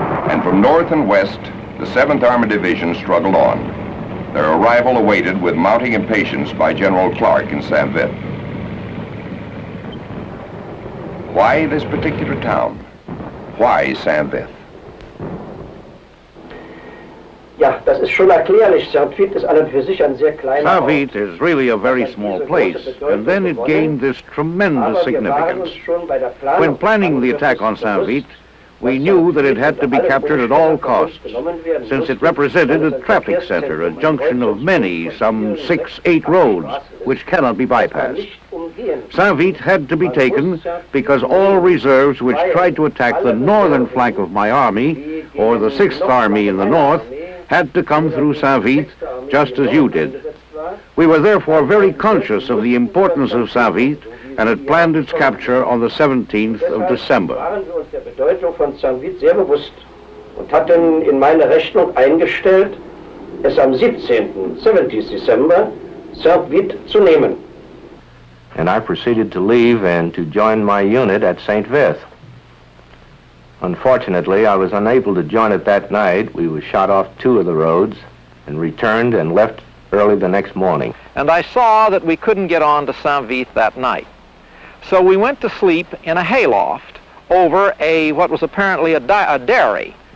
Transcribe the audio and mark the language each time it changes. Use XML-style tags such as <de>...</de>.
<en>And from north and west, the 7th Armored Division struggled on. Their arrival awaited with mounting impatience by General Clark in St. Vith. Why this particular town? Why St. Vith?</en> <de>Ja, das ist schon erklärlich. St. Vith ist an und für sich ein sehr kleiner Ort.</de> <en>St. Vith is really a very small place, and then it gained this tremendous significance. When planning the attack on St. Vith, we knew that it had to be captured at all costs, since it represented a traffic center, a junction of many, some 6-8 roads, which cannot be bypassed. St. Vith had to be taken because all reserves which tried to attack the northern flank of my army, or the 6th Army in the north, had to come through St. Vith, just as you did. We were therefore very conscious of the importance of St. Vith and had planned its capture on the 17th of December.</en> <de>Waren wir uns der Bedeutung von St. Vith sehr bewusst und hatten in meine Rechnung eingestellt, es am 17th December, St. Vith zu nehmen.</de> <en>And I proceeded to leave and to join my unit at St. Vith. Unfortunately, I was unable to join it that night. We were shot off 2 of the roads and returned and left early the next morning. And I saw that we couldn't get on to St. Vith that night. So we went to sleep in a hayloft over what was apparently a dairy</en>